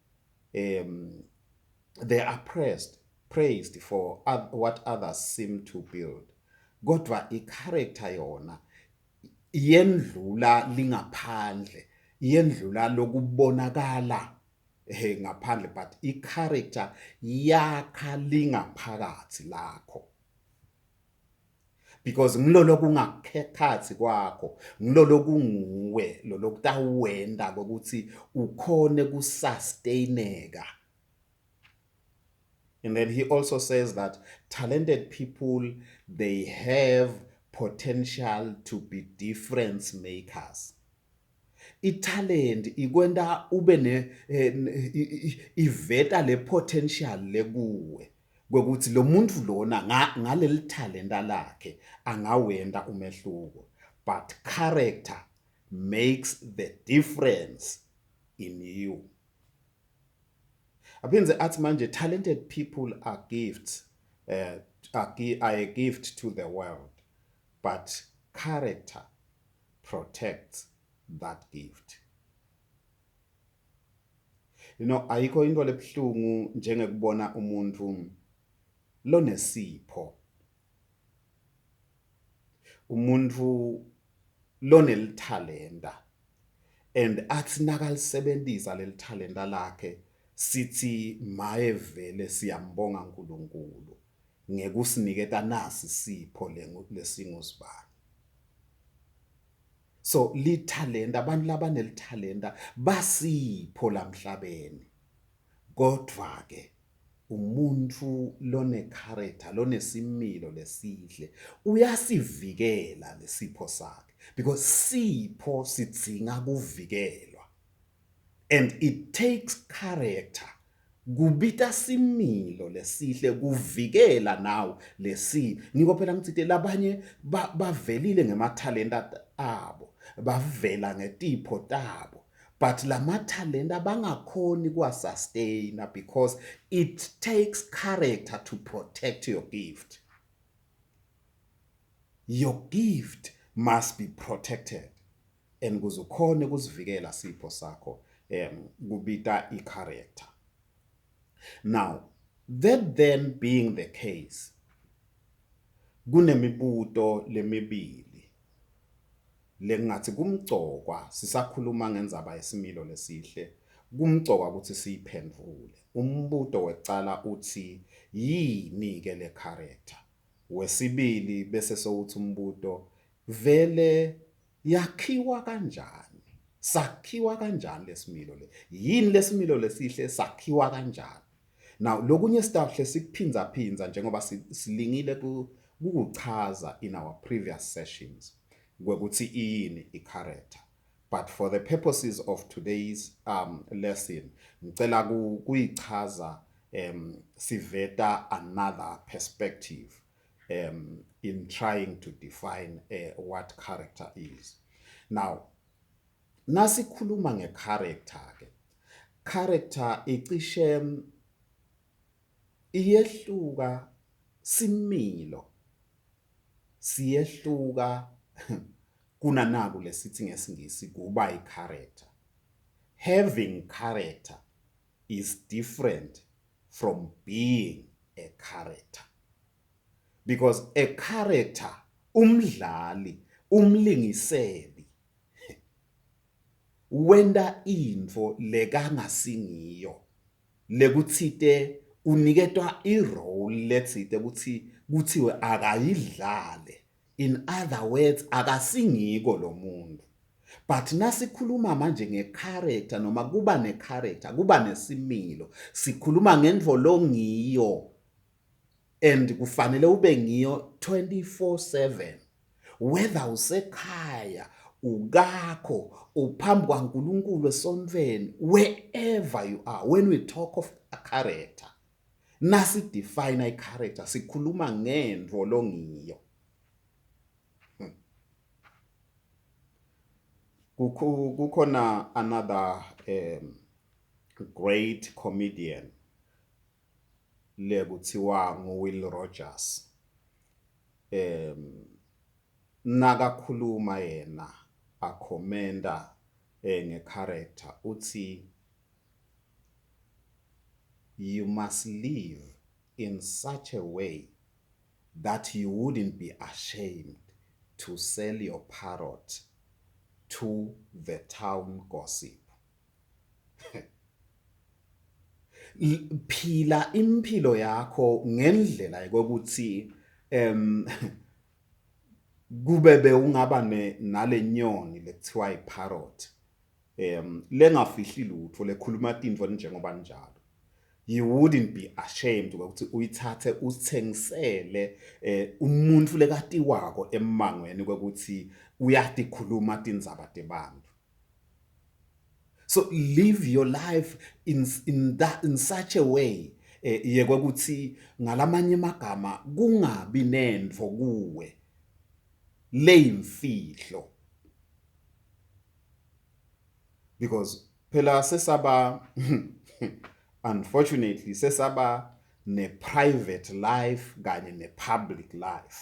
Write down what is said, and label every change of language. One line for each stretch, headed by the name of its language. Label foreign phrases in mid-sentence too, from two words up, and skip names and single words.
English: They are praised for what others seem to build.
Swati: Kodwa i-character yona yendlula lingaphandle, yendlula lokubonakala ngaphandle, but i-character yakha lingaphakathi lakho. Because ngilolo kungakhathi kwakho, ngilolo kunguwe lo lokutawenda ukuthi ukhone kusustaineka.
English: And then he also says that talented people, they have potential to be difference makers.
Swati: I-talent ikwenda ube iveta le potential lekuwe kwekuthi lo muntu lona ngaleli talenta lakhe angawenda umehluko,
English: but character makes the difference in you.
Swati: Aphindze athi manje
English: talented people are gifts, are a gift to the world, but character protects that gift. You know,
Swati: ayikho into lebhlungu njengekubona umuntu lonesipho, umuntu lonelithalenta, and athi nakalisebenzisa lelithalenta lakhe sithi maye vele siyambonga uNkulunkulu ngekusiniketa nasi sipho lesingusibani. So lithalenta, abantu labanelithalenta basipho lamhlabeni. Kodwa ke umuntu lone character, lone similo lesihle uyasivikela lesipho sakhe, because sipho sidzinga kuvikelwa.
English: And it takes character
Swati: kubita similo lesihle kuvikela nawo ngiko phela ngithi labanye bavelile ngemathalenta abo bavela ngetipho tabo but lamathalenta bangakhoni kuwasustain
English: because it takes character to protect your gift. Your gift must be protected and
Swati: kuzukhona ukuzivikela sipho sakho kubita i-character.
English: Now, that then being the case,
Swati: kunemibuto lemibili lengathi kumgcokwa sisakhuluma ngendzaba yesimilo lesihle kumgcokwa ukuthi siyiphendvule. Umbuto wecala uthi yini ke le character? Wesibili bese sowuthi umbuto vele yakhiwa kanjani? Sakhiwa kanjani lesimilo le? Yini lesimilo lesihle sakhiwa kanjani? Now lokunye sitahle sikuphindza njengoba silingile kukuchaza
English: in our previous sessions
Swati: kwekuthi yini i-character.
English: But for the purposes of today's lesson
Swati: ngicela kuyichaza siveta
English: another perspective in trying to define what character is.
Swati: Now nasikhuluma nge-character ke, character icishe iyehluka similo siyehluka kunanaku lesithi ngesingisi kuba i-character.
English: Having character is different from being a character, because a character
Swati: umdlali umlingiseli wenda info lekangasingiyo lekuthite uniketwa i-role letsite kuthiwe akayidlale.
English: In other words,
Swati: akasingiko lo muntu. But nasikhuluma manje nge-character noma kuba ne-character, kuba nesimilo, sikhuluma ngendvo longiyo and kufanele ube ngiyo 24/7. Whether usekhaya, ukakho, uphambi kwaNkulunkulu esontweni,
English: wherever you are, when we talk of a character,
Swati: nasi define i-character, sikhuluma ngendvo longiyo. Kukhona
English: another great comedian
Swati: lekuthiwa nguWill Rogers. Nakakhuluma yena akhomenda nge-character uthi
English: you must live in such a way that you wouldn't be ashamed to sell your parrot to the town gossip.
Swati: Phila impilo yakho ngendlela yokuthi kube ungaba nalenyoni lekuthiwa iparrot lengafihli lutho lekhuluma tintfo njengoba njalo.
English: You wouldn't be ashamed
Swati: ukuthi uyithathe usithengisele umuntu lekati wako emangweni kwekuthi uyatikhuluma tindzaba tebantu.
English: So live your life in such a way
Swati: yekwekuthi ngalamanye magama kungabi nendvo kuwe leyimfihlo. Because phela sesaba unfortunately sesaba ne-
English: private life
Swati: kanye ne-
English: public life.